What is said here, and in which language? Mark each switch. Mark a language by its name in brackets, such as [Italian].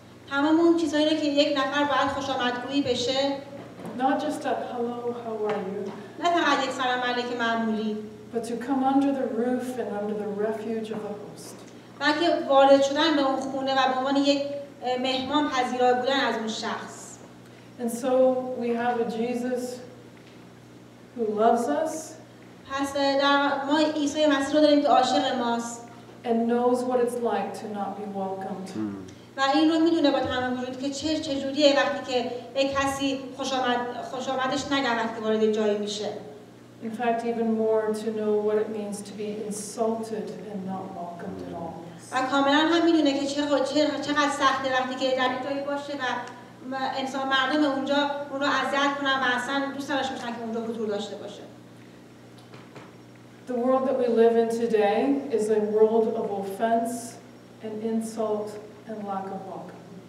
[Persian] تمام اون چیزایی رو که یک نفر باید خوش آمدگویی بشه، [English] Not just a hello, how are you? [Persian] نه فقط یک سلام علیک معمولی، [English] But to come under the roof and under the refuge of the host. [Persian] بلکه وارد شدن به اون خونه و به عنوان یک مهمان پذیرای بودن از اون شخص. [English] And so we have a Jesus who loves us. [Persian] پس ما عیسی مسیح رو داریم که عاشق ماست. [English] And knows what it's like to not be welcomed. [Persian] و این رو میدونه با تمام وجود که چجوریه وقتی که یک کسی خوش آمدش نگه وقتی وارد جایی میشه. [English] In fact, even more to know what it means to be insulted and not welcomed at all. [Persian] و کاملا هم میدونه که چقدر سخته وقتی که در جایی باشه و انسان مردم اونجا اون رو اذیت کنن و اصلا دوست نداشته باشن که اونجا حضور داشته باشه. [English] The world that we live in today is a world of offense and insult and lack of welcome.